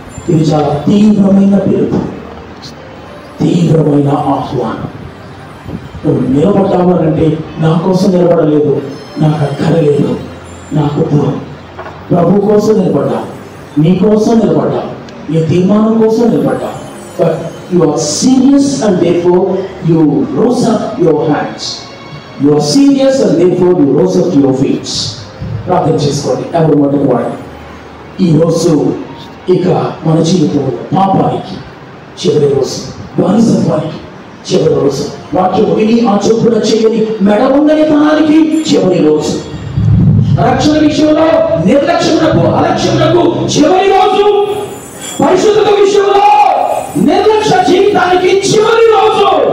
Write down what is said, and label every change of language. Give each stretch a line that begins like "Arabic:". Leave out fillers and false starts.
Telugu: ఇది చాలా తీవ్రమైన పిలుపు, తీవ్రమైన ఆహ్వానం. నువ్వు నిలబడ్డావనంటే నా కోసం నిలబడలేదు, నాకు అక్కరలేదు, నాకు ప్రభు కోసం నిలబడ్డావు, నీ కోసం నిలబడ్డావు, నీ తీర్మానం కోసం నిలబడ్డావు.
English: But you are serious and therefore you rose up your hands. You are serious and therefore you rose up your feet.
Telugu: ప్రార్థన చేసుకోండి. ఎవరు మొదటి వాడు ఈరోజు ఇక మన జీవితంలో పాపానికి చివరి రోజు, బానిసత్వానికి చివరి రోజు, వాక్యం విని ఆ చొప్పున చేయని మెడ ఉందని తనానికి చివరి రోజు, రక్షణ విషయంలో నిర్లక్ష్యమునకు అలక్ష్యమునకు చివరి రోజు, పరిశుద్ధత విషయంలో నిర్లక్ష్య జీవితానికి చివరి రోజు.